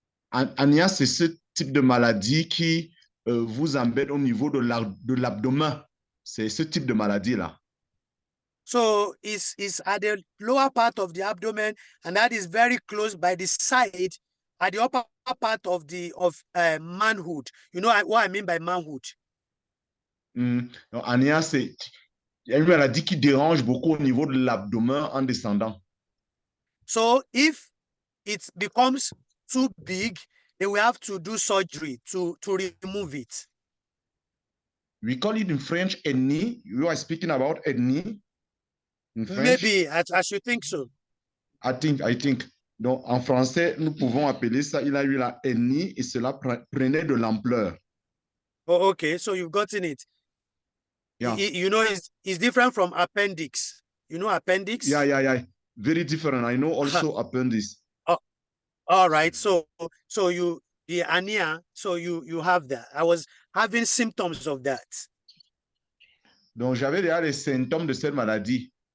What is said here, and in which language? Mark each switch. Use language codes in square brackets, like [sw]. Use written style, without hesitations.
[fr] Ania, c'est ce type de maladie qui vous embête au niveau de l'abdomen. C'est ce type de maladie-là. [en] So it's at the lower part of the abdomen, and that is very close by the side, at the upper part of manhood. You know what I mean by manhood? [fr] Donc, Ania, c'est une maladie qui dérange beaucoup au niveau de l'abdomen en descendant. [en] So if it becomes too big, they will have to do surgery to remove it. We call it in French hernie. You are speaking about hernie in French? Maybe, I should think so. I think. [fr] Donc, en français, nous pouvons appeler ça, il a eu la hernie et cela prenait de l'ampleur. [en] Oh, okay, so you've gotten it. Yeah. You know, it's different from appendix. You know appendix? Yeah. Very different. I know also appendix. Oh, all right. So the hernia, so you have that. I was having symptoms of that. [fr] Donc, j'avais déjà les symptômes de cette maladie.